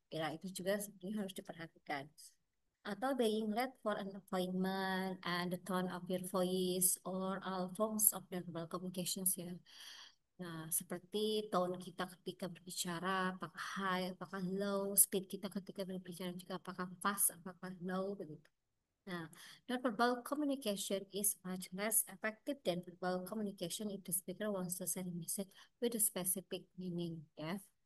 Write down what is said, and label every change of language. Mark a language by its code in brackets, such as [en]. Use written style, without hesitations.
[id] Ya, itu juga sebenarnya harus diperhatikan. [en] Atau being late for an appointment and the tone of your voice or all forms of nonverbal communications ya. [id] Nah, seperti tone kita ketika berbicara, apakah high, apakah low, speed kita ketika berbicara juga apakah fast, apakah low, begitu. [en] Nah, non-verbal communication is much less effective than verbal communication if the speaker wants to send a message with a specific meaning, ya.